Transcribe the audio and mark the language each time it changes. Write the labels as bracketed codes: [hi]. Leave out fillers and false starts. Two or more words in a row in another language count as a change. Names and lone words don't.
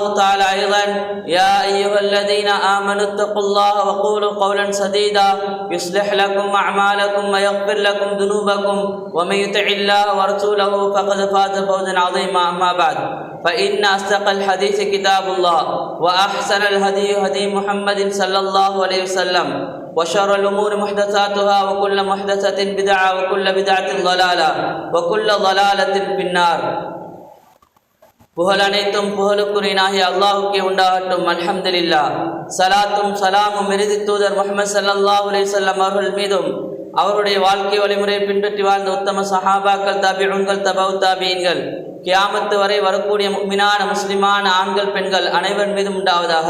[ar] تعالى أيضا يا أيها الذين آمنوا اتقوا الله وقولوا قولا سديدا يصلح لكم أعمالكم ويغفر لكم ذنوبكم ومن يطع الله ورسوله فقد فاز فوزا عظيما أما بعد فإن أصدق الحديث كتاب الله وأحسن الهدي هدي محمد صلى الله عليه وسلم وشر الأمور محدثاتها وكل محدثة بدعة وكل بدعة ضلالة وكل ضلالة في النار. [ta] புகழ் அனைத்தும் புகழுக்குரியனாகிய அல்லாஹுக்கே உண்டாகட்டும். அல்ஹம்துலில்லாஹ். சலாத்தும் சலாமும் இறுதி தூதர் முஹம்மது [ar] صلى الله عليه وسلم [ta] அவர்கள் மீதும் அவருடைய வாழ்க்கை வழிமுறையை பின்பற்றி வாழ்ந்த உத்தம சஹாபாக்கள், தாபிஊன்கள், தபவு தாபீன்கள், கியாமத்து வரை வரக்கூடிய முஃமினான முஸ்லிமான ஆண்கள் பெண்கள் அனைவர் மீதும் உண்டாவதாக.